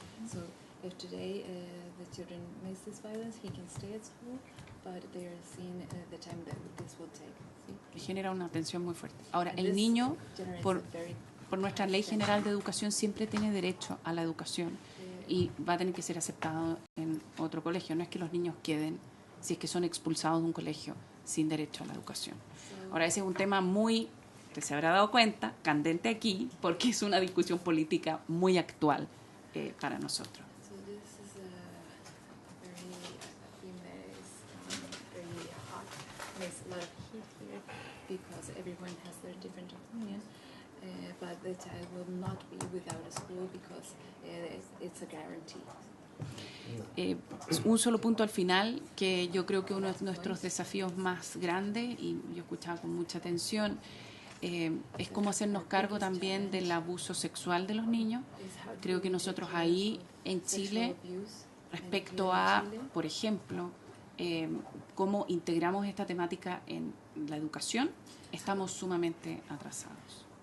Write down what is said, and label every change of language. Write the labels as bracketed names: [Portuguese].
[English] So if today the children makes this violence, he can stay at school, but they are seeing the time that this will take. [Spanish] Que genera una tensión muy fuerte. Ahora, el niño, por nuestra Ley General de Educación, siempre tiene derecho a la educación y va a tener que ser aceptado en otro colegio. No es que los niños queden, si es que son expulsados de un colegio, sin derecho a la educación. Ahora, ese es un tema muy, usted se habrá dado cuenta, candente aquí, porque es una discusión política muy actual para nosotros. [English] So this is a very theme that is very hot, makes a lot of heat here because everyone has their different opinion, but the child will not be without a school because it's a guarantee. [Spanish] Un solo punto al final, que yo creo que uno de nuestros desafíos más grandes, y yo escuchaba con mucha atención, es cómo hacernos cargo también del abuso sexual de los niños. Creo que nosotros ahí en Chile, respecto a, por ejemplo, cómo integramos esta temática en la educación, estamos sumamente atrasados.